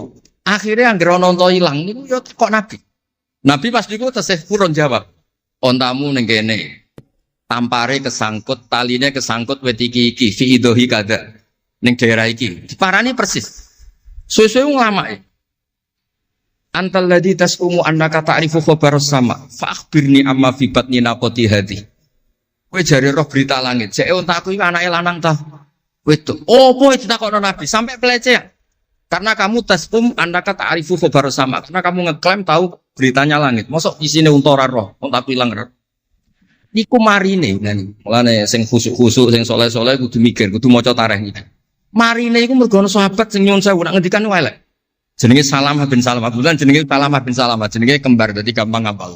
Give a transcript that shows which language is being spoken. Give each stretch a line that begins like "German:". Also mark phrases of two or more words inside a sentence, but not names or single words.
Javanese: Akhirnya anggere ana unta ilang niku ya kok Nabi. Nabi pas niku tesih purun jawab. Ontamu ning kene. Tampare kesangkut, taline kesangkut wit iki
Arabic: في إذي كذا.
Javanese: Ning daerah iki. Diparani persis. Suwe-suwe nglamake.
Arabic: أنت الذي تزعم أنك تعرف خبر السماء. فأخبرني عما في بطن ناقتي هذه.
Javanese: Kowe jare roh berita langit. Jeke untaku iki anake lanang ta? Wedok. Opo ditakokno Nabi sampai pelecehan.
Indonesian: Karena kamu
Arabic: تزعم أنك تعرف خبر السماء.
Indonesian: Karena kamu ngeklaim tahu beritanya langit.
Javanese: Mosok isine unta ora roh, untaku ilang roh. Niku marine ngene. Mulane sing khusuk-khusuk sing saleh-saleh kudu mikir, kudu maca tarikh iki. Marine iku mergo ana sahabat sing nyuwun sewu nak ngendikan elek. Jenenge Salamah bin Salamah. Bulan jenenge Salamah bin Salamah, jenenge kembar dadi gampang ngapal.